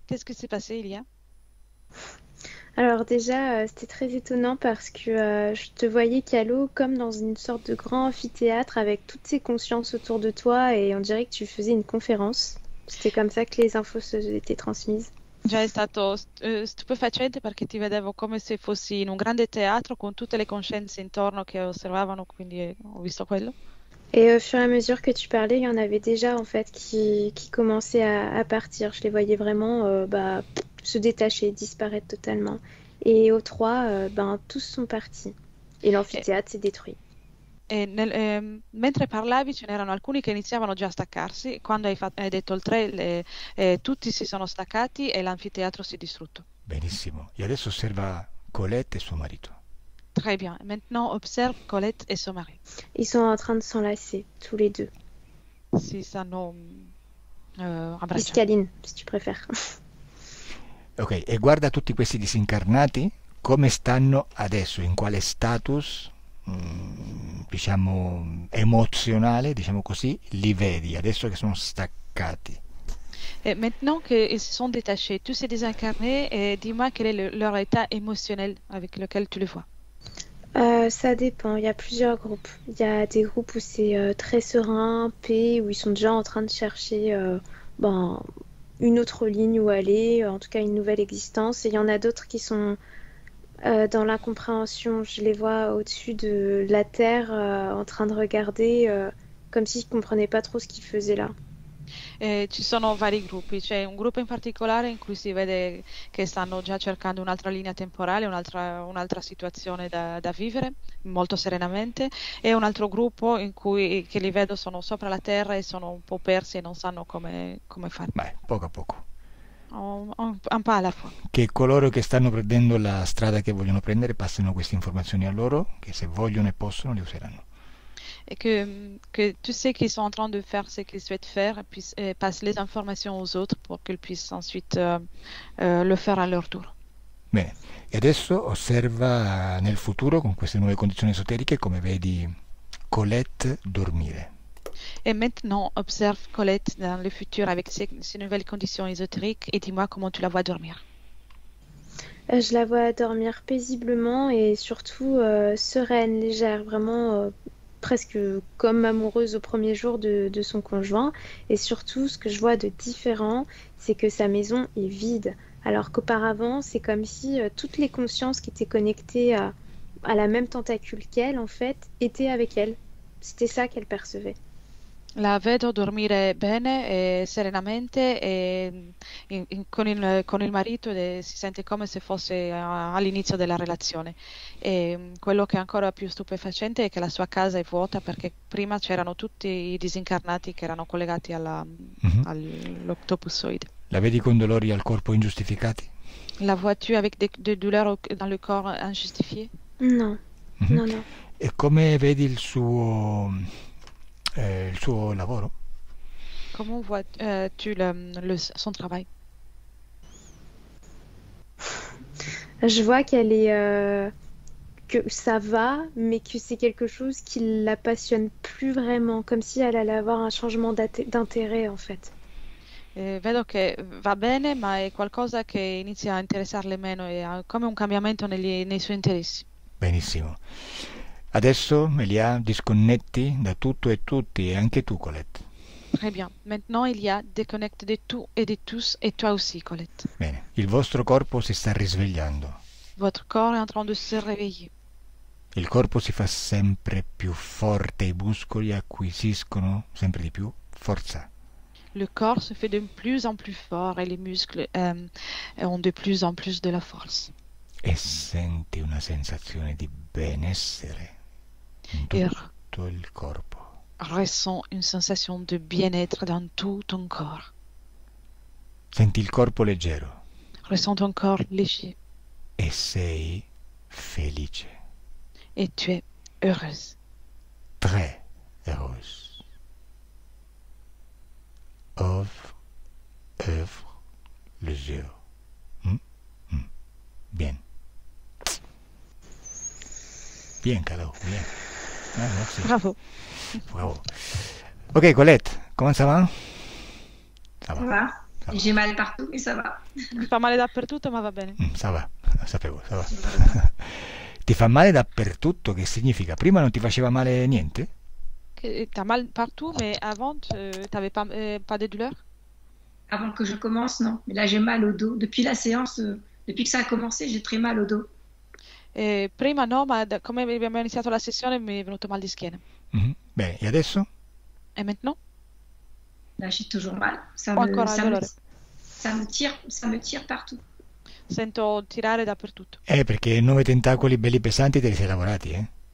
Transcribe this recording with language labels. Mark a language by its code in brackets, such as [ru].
[fr] Qu'est-ce qui s'est passé, Elia? Alors déjà, c'était très étonnant parce que je te voyais, Calo, comme dans une sorte de grand amphithéâtre avec toutes ces consciences autour de toi et on dirait que tu faisais une conférence. C'était comme ça que les infos étaient transmises. [it] Già è stato stupefacente perché ti vedevo come se fossi in un grande teatro con tutte le coscienze intorno che osservavano, quindi ho visto quello. [fr] Et au fur et à mesure que tu parlais, il y en avait déjà en fait qui commençaient à partir. Je les voyais vraiment se détacher, disparaître totalement. Et au 3, tous sont partis. Et l'amphithéâtre s'est détruit. [it] Mentre parlavi ce n'erano alcuni che iniziavano già a staccarsi, quando hai detto il 3 tutti si sono staccati e l'anfiteatro si è distrutto. Benissimo. E adesso osserva Colette e suo marito. [fr] Très bien. Maintenant, observe Colette et son mari. Ils sont en train de s'enlacer, tous les deux. [it] Si stanno [fr] Ils [it] abbracciando. [fr] se câlinent, si tu préfères. [it] Ok, e guarda tutti questi disincarnati, come stanno adesso, in quale status, diciamo, emozionale, diciamo così, li vedi, adesso che sono staccati. [fr] Et maintenant qu'ils se sont détachés, tous ces désincarnés, dis-moi quel est leur état émotionnel avec lequel tu les vois. Ça dépend, il y a plusieurs groupes. Il y a des groupes où c'est très serein, paix, où ils sont déjà en train de chercher une autre ligne où aller, en tout cas une nouvelle existence. Et il y en a d'autres qui sont dans l'incompréhension. Je les vois au-dessus de la terre en train de regarder comme s'ils ne comprenaient pas trop ce qu'ils faisaient là. [it] Ci sono vari gruppi, c'è un gruppo in particolare in cui si vede che stanno già cercando un'altra linea temporale, un'altra situazione da vivere molto serenamente, e un altro gruppo in cui che li vedo sono sopra la terra e sono un po' persi e non sanno come fare. Beh, poco a poco. Un po' alla fois. Che coloro che stanno prendendo la strada che vogliono prendere passino queste informazioni a loro, che se vogliono e possono le useranno. [fr] Et que tous ceux qui sont en train de faire ce qu'ils souhaitent faire passent les informations aux autres pour qu'ils puissent ensuite le faire à leur tour. [it] Bene, e adesso osserva nel futuro, con queste nuove condizioni esoteriche, come vedi Colette dormire. [fr] Et maintenant, observe Colette dans le futur avec ces nouvelles conditions ésotériques et dis-moi comment tu la vois dormir. Je la vois dormir paisiblement et surtout sereine, légère, vraiment presque comme amoureuse au premier jour de son conjoint. Et surtout, ce que je vois de différent, c'est que sa maison est vide. Alors qu'auparavant, c'est comme si toutes les consciences qui étaient connectées à la même tentacule qu'elle, en fait, étaient avec elle. C'était ça qu'elle percevait. [it] La vedo dormire bene e serenamente con il marito e si sente come se fosse all'inizio della relazione. E quello che è ancora più stupefacente è che la sua casa è vuota perché prima c'erano tutti i disincarnati che erano collegati all'octopussoide. La vedi con dolori al corpo ingiustificati? [fr] La vois-tu avec des douleurs dans le corps injustifiées? Non, non, non. [it] E come vedi il suo lavoro? [fr] Comment vois-tu son travail? Je vois qu'elle est que ça va, mais que c'est quelque chose qui la passionne plus vraiment, comme si elle allait avoir un changement d'intérêt en fait. [it] Vedo che va bene, ma è qualcosa che inizia a interessarle meno, è come un cambiamento nei suoi interessi. Benissimo. Adesso, Elia, disconnetti da tutto e tutti, e anche tu, Colette. [fr] Très bien. Maintenant, il y a déconnecte de tout et de tous, et toi aussi, Colette. [it] Bene, il vostro corpo si sta risvegliando. [fr] Votre corps est en train de se réveiller. [it] Il corpo si fa sempre più forte, i muscoli acquisiscono sempre di più forza. [fr] Le corps se fait de plus en plus fort et les muscles ont de plus en plus de la force. [it] E senti una sensazione di benessere in tutto il corpo. [fr] Ressens une sensation de bien-être dans tout ton corps. [it] Senti il corpo leggero. [fr] Ressens ton corps léger. [it] E sei felice. [fr] Et tu es heureuse. Très heureuse. Ouvre les yeux. Bien. Bien, Calo, bien. Ah, merci. Bravo. Bravo. Ok, Colette, comment ça va? Ça va. J'ai mal partout, mais ça va. [it] Mi fa male dappertutto, ma va bene. [fr] Ça va, sapevo, ça va. [it] Ti fa male dappertutto, che significa? Prima non ti faceva male niente? [fr] T'as mal partout, mais avant, t'avais pas de douleur? Avant que je commence, non. Mais là, j'ai mal au dos. Depuis la séance, depuis que ça a commencé, j'ai très mal au dos. [it] Prima no, ma come abbiamo iniziato la sessione mi è venuto mal di schiena. Bene, e adesso? [fr] Et maintenant? Là, j'ai toujours mal. Ça Encore un dolore. me tire partout. [it] Sento tirare dappertutto. Perché 9 tentacoli belli pesanti te li sei lavorati, eh?